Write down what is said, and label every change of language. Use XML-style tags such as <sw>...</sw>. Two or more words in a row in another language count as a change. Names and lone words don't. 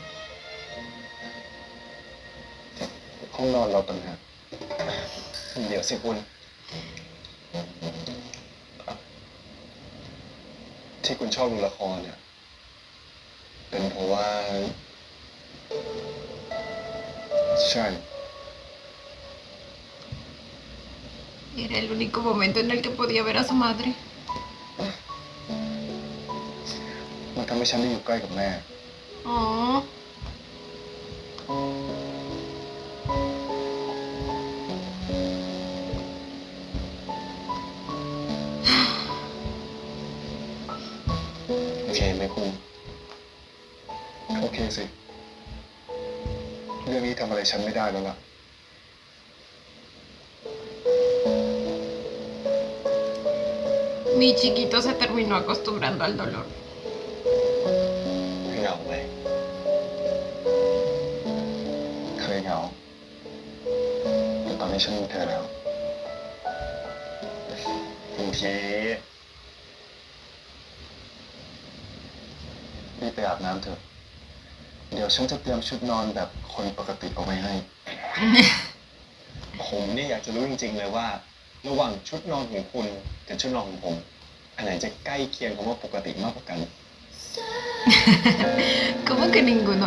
<th>ห้องนอนเราต่างหากเดี๋ยวสิคุณ ที่คุณชอบดูละครเนี่ย เป็นเพราะว่า ใช่</th> <es>Era el único momento en el que podía ver a su madre.</es> <th>มันทำให้ฉันได้อยู่ใกล้กับแม่ Oh. โอเคไหมคุณ โอเคสิ เรื่องนี้ทำอะไรฉันไม่ได้แล้วล่ะ</th> <es>Mi chiquito se terminó acostumbrando al dolor.</es> <th>เหงาไหมเคยเหงาแต่ตอนนี้ฉันมีเธอแล้วโอเครีบไปอาบน้ำเถอะ เดี๋ยวฉันจะเตรียมชุดนอนแบบคนปกติเอาไว้ให้ ผมนี่อยากจะรู้จริงๆเลยว่า ระหว่างชุดนอนของคุณกับชุดนอนของผม อันไหนจะใกล้เคียงคำว่าปกติมากกว่ากัน</th> <es>¿Cómo que ninguno?</es>